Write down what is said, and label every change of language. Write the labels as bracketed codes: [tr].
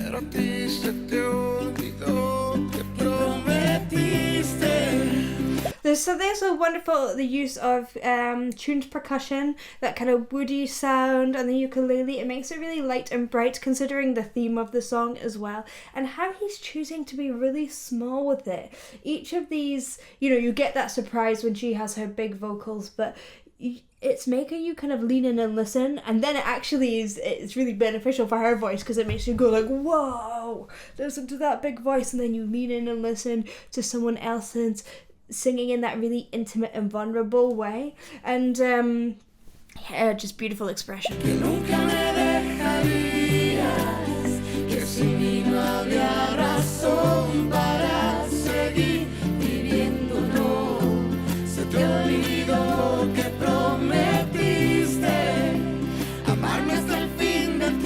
[es] ti se te olvidó que prometiste. [en] There's so wonderful, the use of tuned percussion, that kind of woody sound, and the ukulele. It makes it really light and bright considering the theme of the song as well, and how he's choosing to be really small with it. Each of these, you get that surprise when she has her big vocals, but it's making you kind of lean in and listen, and then it's really beneficial for her voice because it makes you go like, whoa, listen to that big voice, and then you lean in and listen to someone else's singing in that really intimate and vulnerable way, and just beautiful expression. [es] Que nunca me dejarías, que sin mí no habría razón para seguir viviendo, no. Se te olvidó que prometiste amarme hasta el fin del tiempo.